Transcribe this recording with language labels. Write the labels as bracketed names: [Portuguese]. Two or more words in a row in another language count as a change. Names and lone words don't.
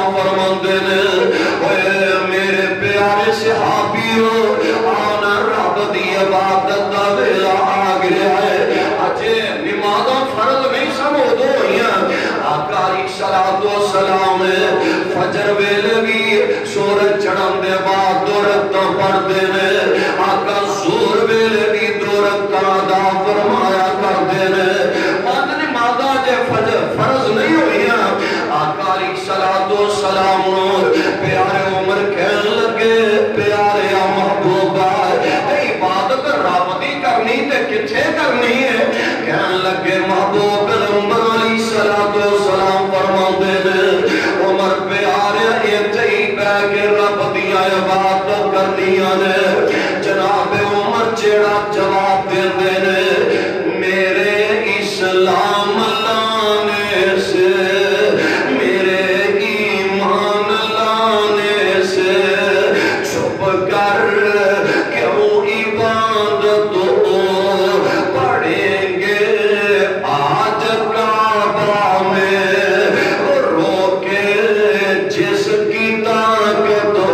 [Punjabi] فرماندے نے اے میرے پیارے صحابیوں آنا رب دی عبادت دا ویلا آ گیا ہے اجے نمازاں فرض نہیں سمجھ دو آقا [Arabic] علیہ السلام [Punjabi] فجر ویلے بھی سورج چڑھن دے بعد دو رکعتاں پڑھدے نے آقا ظہر ویلے بھی دو رکعتاں ادا فرمایا کردے نے پانچ نمازاں جے فرض نہیں ہوئیاں آقا [Arabic] علیہ السلام [Punjabi] پیارے عمر کہن لگے پیارے محبوبہ عبادت رب دی کرنی تے کتھے کرنی ہے کہن لگے محبوب عمر [Arabic] علیہ السلام [Punjabi] فرماندے نے عمر پیارے ایتھے ہی بیٹھ کے رب دی عبادت کرنیاں نے جناب عمر جیڑا جواب دیندے نے [Urdu] میرے اسلام لانے سے میرے ایمان لانے سے چھپ کر کیوں عبادت پڑھیں گے آج کعبہ میں روکے جس کی طاقت